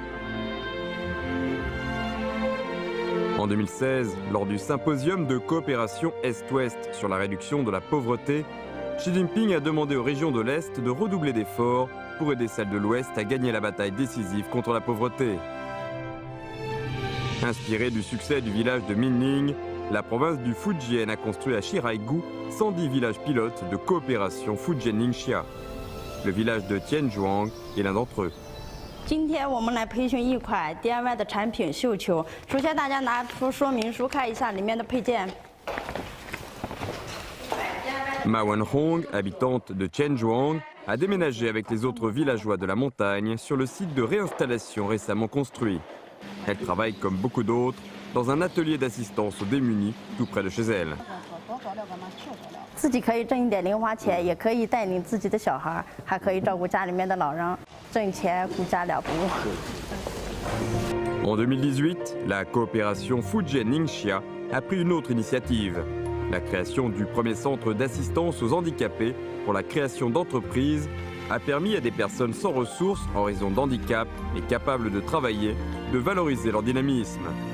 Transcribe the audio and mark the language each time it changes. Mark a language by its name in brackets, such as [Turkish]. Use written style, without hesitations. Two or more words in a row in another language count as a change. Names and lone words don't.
[French] En 2016, lors du symposium de coopération Est-Ouest sur la réduction de la pauvreté, Xi Jinping a demandé aux régions de l'Est de redoubler d'efforts pour aider celles de l'Ouest à gagner la bataille décisive contre la pauvreté. Inspirée du succès du village de Minning, la province du Fujian a construit à Shiraigu 110 villages pilotes de coopération Fujian-Ningxia. Le village de Tianzhuang est l'un d'entre eux. [Chinese] 今天我们来培训一款 DIY 的产品绣球。首先，大家拿出说明书看一下里面的配件。 [French] Ma Wenhong, habitante de Tianzhuang, a déménagé avec les autres villageois de la montagne sur le site de réinstallation récemment construit. Elle travaille comme beaucoup d'autres dans un atelier d'assistance aux démunis tout près de chez elle. [Chinese] 自己可以挣一点零花钱，也可以带领自己的小孩，还可以照顾家里面的老人。挣钱顾家了不误。 [French] En 2018, la coopération Fujian-Ningxia a pris une autre initiative, la création du premier centre d'assistance aux handicapés pour la création d'entreprises a permis à des personnes sans ressources en raison d'handicap et capables de travailler de valoriser leur dynamisme.